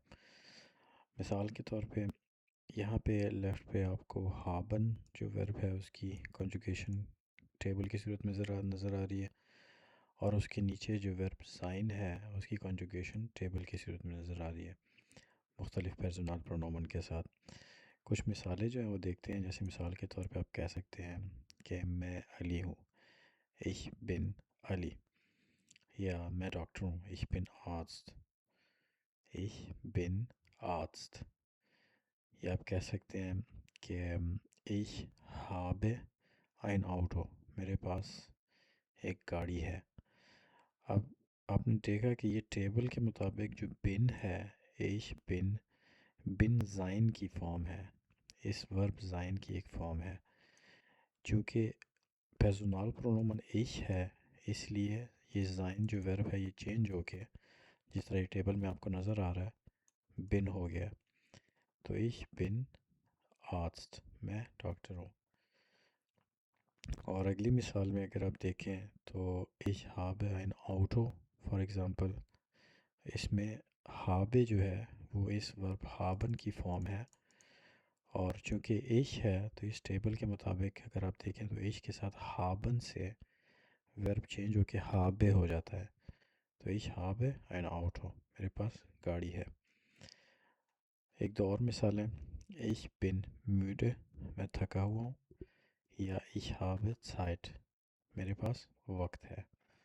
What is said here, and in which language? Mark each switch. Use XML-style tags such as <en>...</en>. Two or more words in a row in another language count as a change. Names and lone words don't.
<ur>مثال کے طور پہ یہاں پہ لیفٹ پہ آپ کو ہابن جو ورب ہے اس کی</ur> <en>conjugation table</en> <ur>کی صورت میں نظر آ رہی ہے، اور اس کے نیچے جو ورب سائن ہے اس کی</ur> <en>conjugation table</en> <ur>کی صورت میں نظر آ رہی ہے مختلف</ur> <de>Personalpronomen</de> <ur>کے ساتھ۔ کچھ مثالیں جو ہیں وہ دیکھتے ہیں، جیسے مثال کے طور پہ آپ کہہ سکتے ہیں کہ میں علی ہوں،</ur> <de>ich bin</de> <ur>علی، یا میں ڈاکٹر ہوں،</ur> <de>ich bin Arzt، ich bin Arzt۔</de> <ur>یا آپ کہہ سکتے ہیں کہ</ur> <de>ich habe ein Auto،</de> <ur>میرے پاس ایک گاڑی ہے۔ اب آپ نے دیکھا کہ یہ ٹیبل کے مطابق جو بن ہے،</ur> <de>ich bin،</de> <ur>بن زائن کی فارم ہے، اس ورب زائن کی ایک فارم ہے۔ چونکہ</ur> <de>Personalpronomen</de> <ur>ich ہے، اس لیے یہ زائن جو ورب ہے یہ چینج ہو کے جس طرح یہ ٹیبل میں آپ کو نظر آ رہا ہے بن ہو گیا، تو</ur> <de>ich bin Arzt،</de> <ur>میں ڈاکٹر ہوں۔ اور اگلی مثال میں اگر آپ دیکھیں تو</ur> <de>ich habe ein Auto</de> <en>for example,</en> <ur>اس میں habe جو ہے وہ اس ورب haben کی فارم ہے، اور چونکہ ich ہے تو اس ٹیبل کے مطابق اگر آپ دیکھیں تو ich کے ساتھ haben سے ورب چینج ہو کے habe ہو جاتا ہے، تو</ur> <de>ich habe ein Auto،</de> <ur>میرے پاس گاڑی ہے۔ ایک دو اور مثالیں،</ur> <de>ich bin müde،</de> <ur>میں تھکا ہوا ہوں، یا</ur> <de>ich habe Zeit،</de> <ur>میرے پاس وقت ہے۔</ur>